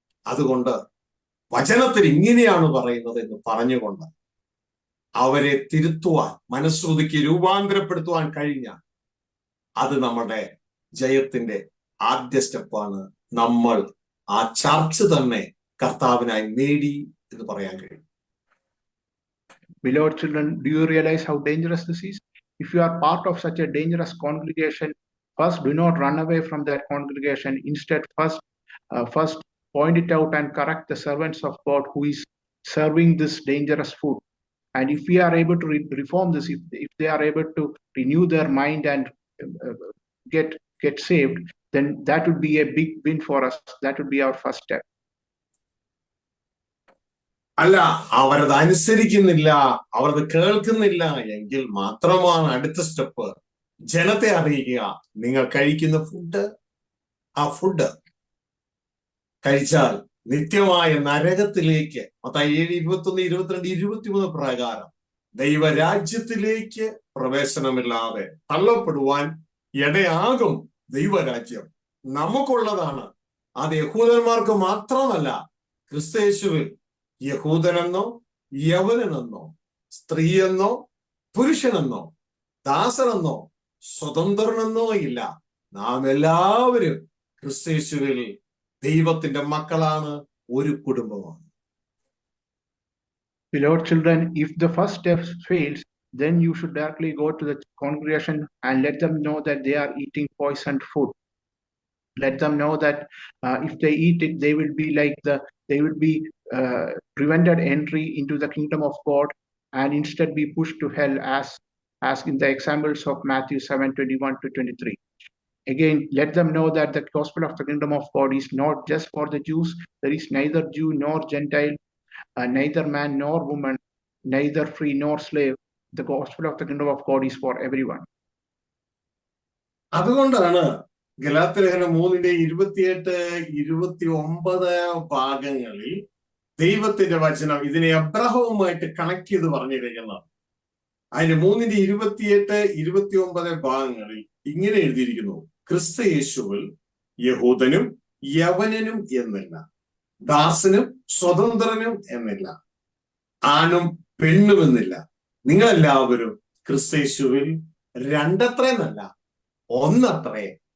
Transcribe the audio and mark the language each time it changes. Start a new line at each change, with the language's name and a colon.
Malayalam: അതുകൊണ്ട് വചനത്തിൽ ഇങ്ങനെയാണ് പറയുന്നത് എന്ന് പറഞ്ഞുകൊണ്ട് അവരെ തിരുത്തുവാൻ, മനസ്സുതുക്കി രൂപാന്തരപ്പെടുത്തുവാൻ കഴിഞ്ഞാൽ അത് നമ്മുടെ ജയത്തിന്റെ ആദ്യ സ്റ്റെപ്പാണ്. നമ്മൾ ആ ചർച്ച തന്നെ കർത്താവിനായി നേടി എന്ന് പറയാൻ കഴിയും.
English: Beloved children, do you realize how dangerous this is? If you are part of such a dangerous congregation, first do not run away from that congregation. Instead, first point it out and correct the servants of God who is serving this dangerous food. And if we are able to reform this, if they are able to renew their mind and get saved, then that would be a big win for us. That would be our first step.
Malayalam: അല്ല, അവരത് അനുസരിക്കുന്നില്ല, അവരത് കേൾക്കുന്നില്ല എങ്കിൽ മാത്രമാണ് അടുത്ത step ജനത്തെ അറിയിക്കുക. നിങ്ങൾ കഴിക്കുന്ന ആ ഫുഡ് കഴിച്ചാൽ നിത്യമായ നരകത്തിലേക്ക്, മത്തായി 7, 21, 22, 23 പ്രകാരം ദൈവരാജ്യത്തിലേക്ക് പ്രവേശനമില്ലാതെ തള്ളപ്പെടുവാൻ ഇടയാകും. ദൈവരാജ്യം നമുക്കുള്ളതാണ്. അത് യഹൂദന്മാർക്ക് മാത്രമല്ല, ക്രിസ്തയേശുവിൽ യഹൂദനെന്നോ യവനനെന്നോ സ്ത്രീയെന്നോ പുരുഷനെന്നോ ദാസനെന്നോ സ്വതന്ത്രനെന്നോ ഇല്ല. നാം എല്ലാവരും ക്രിസ്തയേശുവിൽ ദൈവത്തിന്റെ മക്കളാണ്, ഒരു കുടുംബമാണ്.
English: Beloved children, if the first step fails, then you should directly go to the congregation and let them know that they are eating poisoned food. Let them know that if they eat it, they will be prevented entry into the kingdom of God and instead be pushed to hell, as in the examples of Matthew 7, 21 to 23. Again, let them know that the gospel of the kingdom of God is not just for the Jews. There is neither Jew nor Gentile, neither man nor woman, neither free nor slave. The gospel of the kingdom of God is for everyone.
Malayalam: അതുകൊണ്ടാണ് ഗലാത്യലേഖനം 3:28-29 ഭാഗങ്ങളിൽ ദൈവത്തിന്റെ വചനം ഇതിനെ അബ്രഹവുമായിട്ട് connect ചെയ്ത് പറഞ്ഞിരിക്കുന്നത്. അതിന്റെ 3:28-29 ഭാഗങ്ങളിൽ ഇങ്ങനെ എഴുതിയിരിക്കുന്നു: ക്രിസ്തുയേശുവിൽ യഹൂദനും യവനനും എന്നില്ല, ദാസനും സ്വതന്ത്രനും എന്നില്ല, ആണും പെണ്ണും എന്നില്ല, നിങ്ങളെല്ലാവരും ക്രിസ്തുയേശുവിൽ രണ്ടത്രയെന്നല്ല ഒന്നത്രേ.